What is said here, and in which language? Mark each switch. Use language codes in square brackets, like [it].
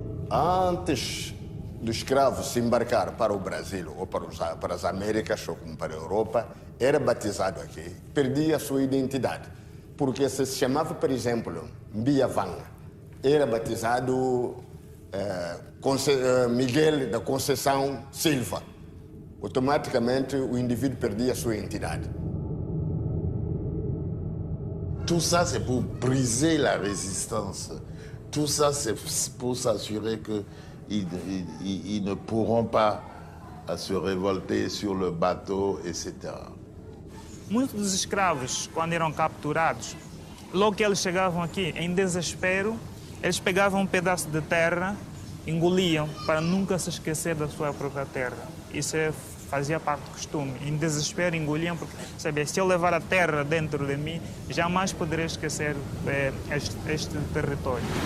[pt] Antes do escravo se embarcar para o Brasil ou para as Américas ou para a Europa, era batizado aqui, perdia a sua identidade. Porque se chamava, por exemplo, Mbiavanga, era batizado Miguel da Conceição Silva. Automaticamente o indivíduo perdia a sua identidade. [fr] Tout ça, c'est pour briser la résistance. Tout ça, c'est pour s'assurer qu'ils ne pourront pas se révolter sur le bateau, etc. [pt] Muitos dos escravos, quando eram capturados, logo que eles chegavam aqui, em desespero, eles pegavam um pedaço de terra engoliam para nunca se esquecer da sua própria terra. Isso fazia parte do costume. Em desespero engoliam, porque sabia, se eu levar a terra dentro de mim, jamais poderei esquecer este território.